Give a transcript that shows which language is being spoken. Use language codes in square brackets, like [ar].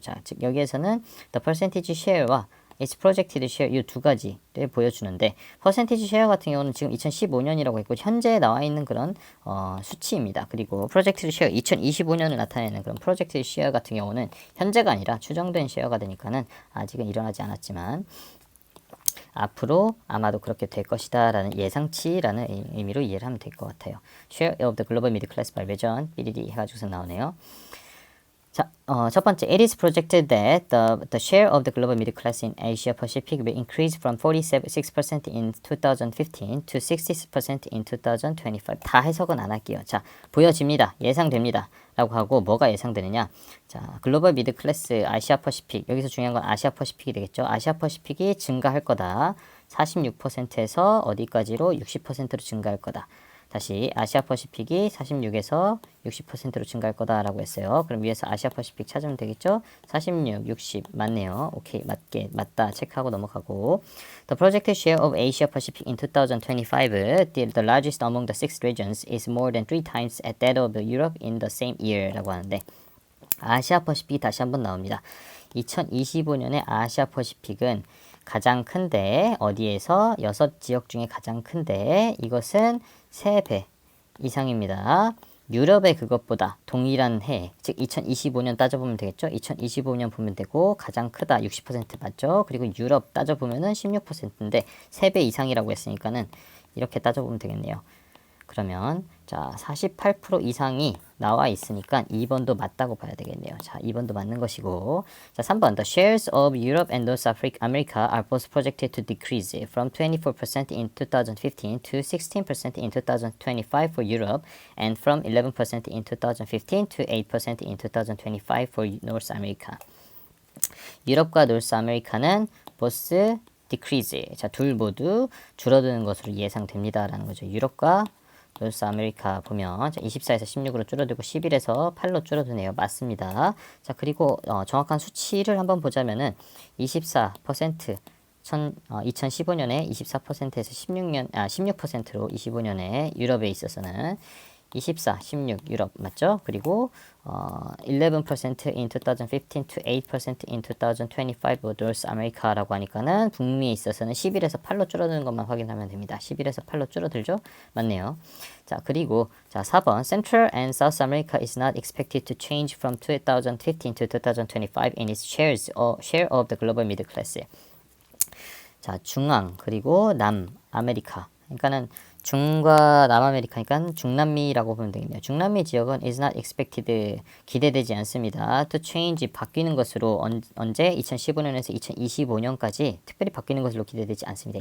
[ko] 자, 즉 여기에서는 [en] the percentage share [ko] 와 [en] its projected share [ko] 이 두 가지를 보여주는데 percentage share 같은 경우는 지금 2015년이라고 했고 현재 나와 있는 그런 수치입니다. 그리고 projected share 2025년을 나타내는 그런 projected share 같은 경우는 현재가 아니라 추정된 share가 되니까는 아직은 일어나지 않았지만 앞으로 아마도 그렇게 될 것이다 라는 예상치라는 의미로 이해를 하면 될 것 같아요. [en] Share of the global middle class by region [ko] 삐리리 해가지고서 나오네요. 자, 첫 번째, [en] it is projected that the share of the global middle class in Asia Pacific will increase from 46% in 2015 to 60% in 2025. [ko] 다 해석은 안 할게요. 자, 보여집니다. 예상됩니다. 라고 하고 뭐가 예상되느냐? 자, 글로벌 미들 클래스 아시아 퍼시픽. 여기서 중요한 건 아시아 퍼시픽이 되겠죠. 아시아 퍼시픽이 증가할 거다. 46%에서 어디까지로 60%로 증가할 거다. 다시 아시아 퍼시픽이 46에서 60%로 증가할 거다라고 했어요. 그럼 위에서 아시아 퍼시픽 찾으면 되겠죠? 46, 60 맞네요. 오케이, 맞다 체크하고 넘어가고 [en] The projected share of Asia Pacific in 2025, the largest among the six regions, is more than 3 times at that of Europe in the same year [ko] 라고 하는데 아시아 퍼시픽이 다시 한번 나옵니다. 2025년에 아시아 퍼시픽은 가장 큰데 어디에서 6지역 중에 가장 큰데 이것은 3배 이상입니다. 유럽의 그것보다 동일한 해, 즉 2025년 따져보면 되겠죠. 2025년 보면 되고 가장 크다 60% 맞죠. 그리고 유럽 따져보면은 16%인데 3배 이상이라고 했으니까는 이렇게 따져보면 되겠네요. 그러면 자 48% 이상이 나와 있으니까 2번도 맞다고 봐야 되겠네요. 자 2번도 맞는 것이고 자 3번 [en] The shares of Europe and North America are both projected to decrease from 24% in 2015 to 16% in 2025 for Europe and from 11% in 2015 to 8% in 2025 for North America. [ko] 유럽과 노스 아메리카는 [en] both decrease [ko] 자 둘 모두 줄어드는 것으로 예상됩니다라는 거죠. 유럽과 노스 아메리카 보면 24에서 16으로 줄어들고 11에서 8로 줄어드네요. 맞습니다. 자 그리고 정확한 수치를 한번 보자면은 24% 2015년에 24%에서 16%로 25년에 유럽에 있어서는 24, 16 유럽 맞죠? 그리고 [en] 11% in 2015 to 8% in 2025 [ko] North America라고 하니까는 북미에 있어서는 11에서 8로 줄어드는 것만 확인하면 됩니다. 11에서 8로 줄어들죠? 맞네요. 자, 그리고 자, 4번 [en] Central and South America is not expected to change from 2015 to 2025 in its share of the global middle class. [ko] 자, 중앙 그리고 남아메리카. 그러니까는 중과 남아메리카니까 중남미라고 보면 되겠네요. 중남미 지역은 [en] is not expected [ko] 기대되지 않습니다. [en] to change [ko] 바뀌는 것으로 언제 2015년에서 2025년까지 특별히 바뀌는 것으로 기대되지 않습니다.